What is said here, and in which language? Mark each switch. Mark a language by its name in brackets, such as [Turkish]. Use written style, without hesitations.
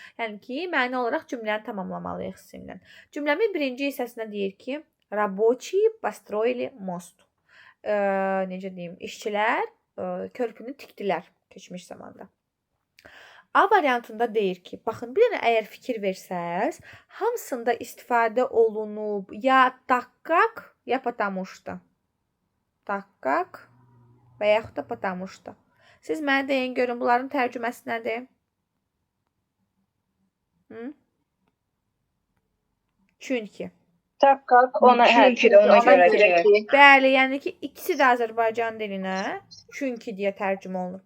[Azerbaijani] Yəni ki, məna olaraq cümləni tamamlamalıyıq sizinlə. Cümləmin birinci hissəsində deyir ki, [Russian] рабочие построили мост. [Azerbaijani] Necə deyim, işçilər körpünü tikdilər keçmiş zamanda. A variantında deyir ki, baxın, bir dənə əgər fikir versəz, hamısında istifadə olunub ya так как, ya потому что. Так как və yaxud da потому что. Siz mənə deyin, görün, bunların tərcüməsi nədir? Çünki. Tak как ona görə ki. Bəli, yəni ki, ikisi də Azərbaycan dilinə çünki deyə tərcümə olunur.